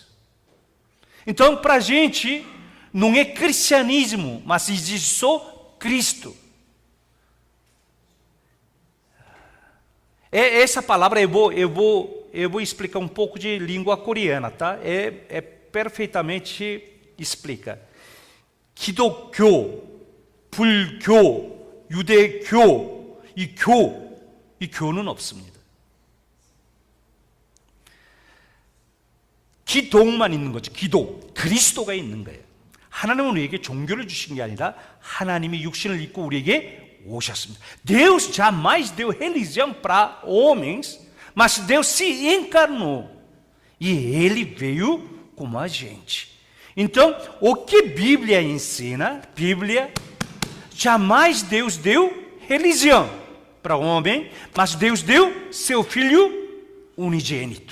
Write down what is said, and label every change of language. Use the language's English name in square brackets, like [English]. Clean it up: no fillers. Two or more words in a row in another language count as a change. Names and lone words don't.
[Portuguese] Então, para a gente, não é cristianismo, mas existe só Cristo. Essa palavra eu vou explicar um pouco de língua coreana, tá? Perfeitamente explica. [Korean] 기독교, 불교, 유대교, 이 교는 없습니다. 기독만 있는 거죠. 기독, 그리스도가 있는 거예요. 하나님은 우리에게 종교를 주신 게 아니라 하나님이 육신을 입고 우리에게 오셨습니다. [Portuguese] Deus jamais deu religião para homens, mas Deus se encarnou e Ele veio como a gente. Então, o que a Bíblia ensina? Bíblia, jamais Deus deu religião para o homem, mas Deus deu seu Filho unigênito.